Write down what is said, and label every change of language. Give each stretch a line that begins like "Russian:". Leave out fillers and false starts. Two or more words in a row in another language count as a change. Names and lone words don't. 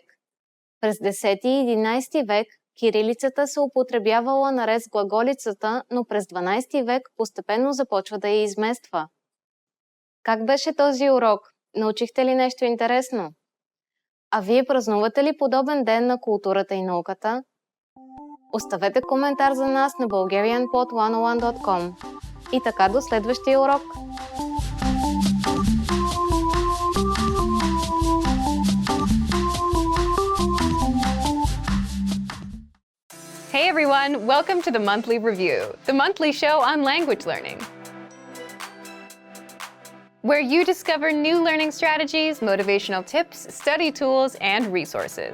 Bulgarian: През 10 и 11 век кирилицата се употребявала наред с глаголицата, но през 12 век постепенно започва да я измества. Как беше този урок? Научихте ли нещо интересно? А вие празнувате ли подобен ден на културата и науката? Оставете коментар за нас на bulgarianpod101.com. И така до следващия урок!
English: Hey everyone, welcome to the Monthly Review, the monthly show on language learning, where you discover new learning strategies, motivational tips, study tools, and resources.